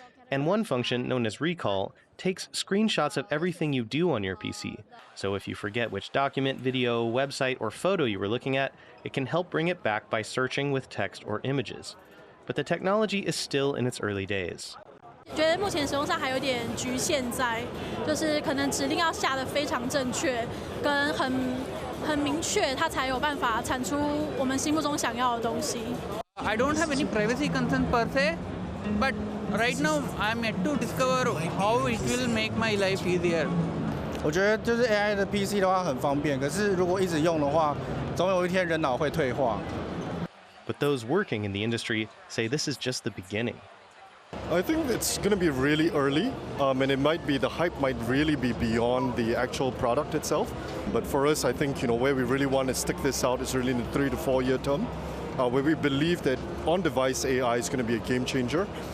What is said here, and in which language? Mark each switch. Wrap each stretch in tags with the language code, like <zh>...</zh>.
<en>And one function, known as Recall, takes screenshots of everything you do on your PC. So if you forget which document, video, website, or photo you were looking at, it can help bring it back by searching with text or images. But the technology is still in its early days.</en> <zh>觉得目前使用上还有点局限在，就是可能指令要下得非常正确，跟很明确，它才有办法产出我们心目中想要的东西。</zh> <en>I don't have any privacy concern per se, but right now I'm yet to discover how it will make my life easier.</en> <zh>我觉得就是 AI 的 PC 的话很方便，可是如果一直用的话，总有一天人脑会退化。</zh> <en>But those working in the industry say this is just the beginning. I think it's going to be really early, and the hype might really be beyond the actual product itself. But for us, I think, where we really want to stick this out is really in the 3 to 4 year term, where we believe that on-device AI is going to be a game changer.</en>